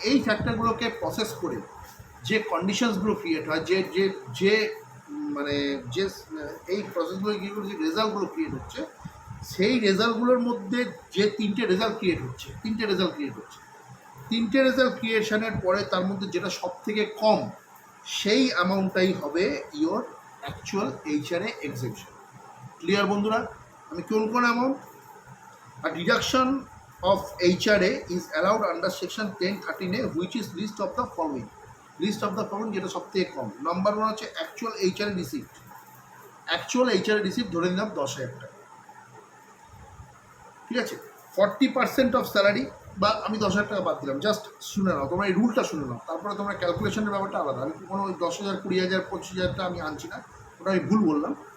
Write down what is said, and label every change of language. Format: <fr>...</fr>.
<bn>এই ফ্যাক্টরগুলোকে প্রসেস করে যে কন্ডিশনসগুলো ক্রিয়েট হয়, যে মানে যে এই প্রসেসগুলো কী করে যে রেজাল্টগুলো ক্রিয়েট হচ্ছে, সেই রেজাল্টগুলোর মধ্যে যে তিনটে রেজাল্ট ক্রিয়েট হচ্ছে, তিনটে রেজাল্ট ক্রিয়েশনের পরে তার মধ্যে যেটা সব থেকে কম, সেই অ্যামাউন্টটাই হবে</bn> <en>Your actual HRA exemption.</en> <bn>ক্লিয়ার বন্ধুরা? আমি কোন amount?</bn> <en>A deduction of HRA is allowed under section 1013A, which is list of the following. List of the following</en> <bn>যেটা সব থেকে কম। নাম্বার ওয়ান হচ্ছে actual HRA receipt. Actual HRA receipt ধরে নিলাম 10,000 টাকা, ঠিক আছে। 40% অফ স্যালারি, বা আমি 10,000 টাকা বাদ দিলাম, জাস্ট শুনে নাও, তোমরা এই রুলটা শুনে নাও, তারপরে তোমরা ক্যালকুলেশনের ব্যাপারটা আলাদা। আমি কোনো 10,000, 20,000, 25,000টা আমি আনছি না, ওটা আমি ভুল বললাম।</bn>